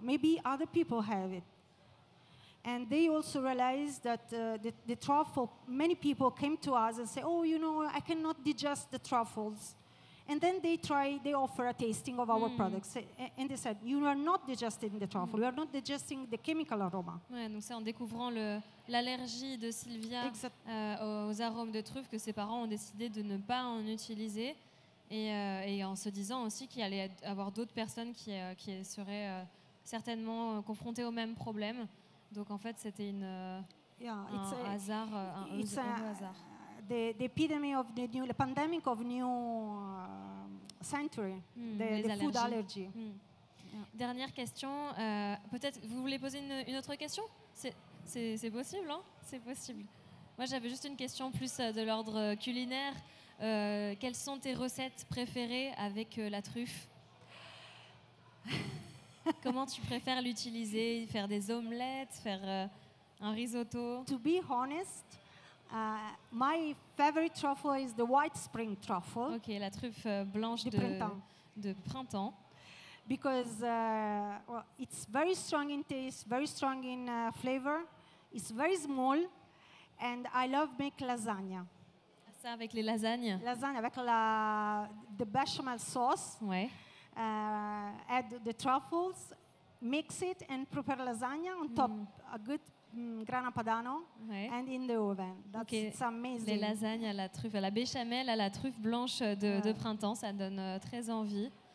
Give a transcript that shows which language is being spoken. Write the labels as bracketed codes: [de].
[en] Maybe other people have it. And they also realized that the truffle, many people came to us and say, oh, you know, I cannot digest the truffles. And then they offer a tasting of our products. And they said, you are not digesting the truffle, you are not digesting the chemical aroma. [fr] Ouais, donc c'est en découvrant l'allergie de Silvia aux arômes de truffe que ses parents ont décidé de ne pas en utiliser. Et en se disant aussi qu'il allait y avoir d'autres personnes qui seraient certainement confrontées au même problème. Donc en fait, c'était un hasard, un heureux hasard. [en] The epidemic of the pandemic of new century, the food allergy. [fr] Yeah. Dernière question. Peut-être vous voulez poser une autre question? C'est possible, hein? C'est possible. Moi, j'avais juste une question plus de l'ordre culinaire. Quelles sont tes recettes préférées avec la truffe? Comment tu préfères l'utiliser? Faire des omelettes, faire un risotto? [en] To be honest, my favorite truffle is the white spring truffle. [fr] Ok, la truffe blanche de printemps. [en] Because well, it's very strong in taste, very strong in flavor. It's very small, and I love make lasagna. [fr] Ça avec les lasagnes. [en] Lasagna [fr] avec [en] the bechamel sauce. [fr] Ouais. [en] Add the truffles, mix it, and prepare lasagna on top. A good grana padano, and in the oven. It's amazing. [fr] Les lasagnes à la truffe, à la béchamel, à la truffe blanche de printemps, ça donne très envie.